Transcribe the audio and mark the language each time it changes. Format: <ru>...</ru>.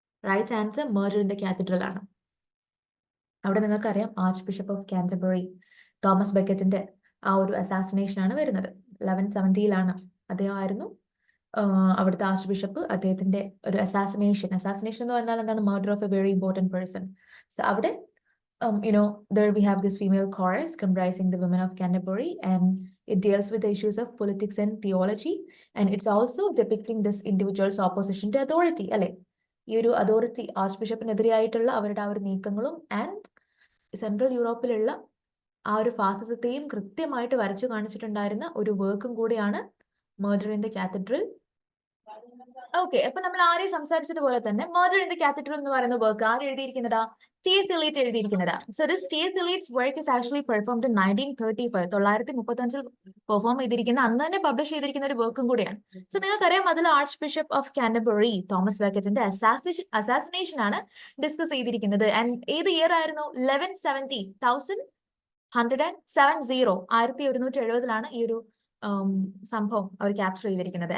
<ml>Right answer murder in the cathedral ആണ്. അവിടെ നിങ്ങൾക്കറിയാം arch bishop of Canterbury Thomas ബെക്കറ്റിന്റെ ആ ഒരു അസാസിനേഷൻ ആണ് വരുന്നത്. 1170 അദ്ദേഹം ആയിരുന്നു അവിടുത്തെ ആർച്ച് ബിഷപ്പ്. അദ്ദേഹത്തിന്റെ ഒരു അസാസിനേഷൻ എന്ന് പറഞ്ഞാൽ എന്താണ്? Murder of A very important person. So അവിടെ</ml> <en>there we have this female chorus comprising the women of Canterbury, and it deals with the issues of politics and theology, and it's also depicting this individual's opposition to authority.</en> <ml>അല്ലെ, ഈ ഒരു authority arch ബിഷപ്പിനെതിരെയായിട്ടുള്ള അവരുടെ ആ ഒരു നീക്കങ്ങളും and central യൂറോപ്പിലുള്ള ആ ഒരു ഫാസിസത്തെയും കൃത്യമായിട്ട് വരച്ചു കാണിച്ചിട്ടുണ്ടായിരുന്ന ഒരു വർക്കും കൂടിയാണ് murder in the cathedral. Okay, അപ്പൊ നമ്മൾ ആരെയും സംസാരിച്ചതുപോലെ തന്നെ മർഡർ ഇൻ ദ കാത്തഡ്രൽ എന്ന് പറയുന്ന വർക്ക് ആര് എഴുതിയിരിക്കുന്നതാ? T.S. Eliot എഴുതിയിരിക്കുന്നതാ.</ml> <en>So this T.S. Eliot's work is actually performed in 1935.</en> <ml>1935 perform ചെയ്തിരിക്കുന്ന, അന്ന് തന്നെ പബ്ലിഷ് ചെയ്തിരിക്കുന്ന ഒരു വർക്കും കൂടിയാണ്. സോ നിങ്ങൾക്കറിയാം അതിൽ arch bishop of Canterbury Thomas ബെക്കറ്റിന്റെ assassination ആണ് ഡിസ്കസ് ചെയ്തിരിക്കുന്നത്. ആൻഡ് ഏത് ഇയർ ആയിരുന്നു? 1170 1170 ഈ ഒരു സംഭവം അവർ ക്യാപ്ചർ ചെയ്തിരിക്കുന്നത്.</ml>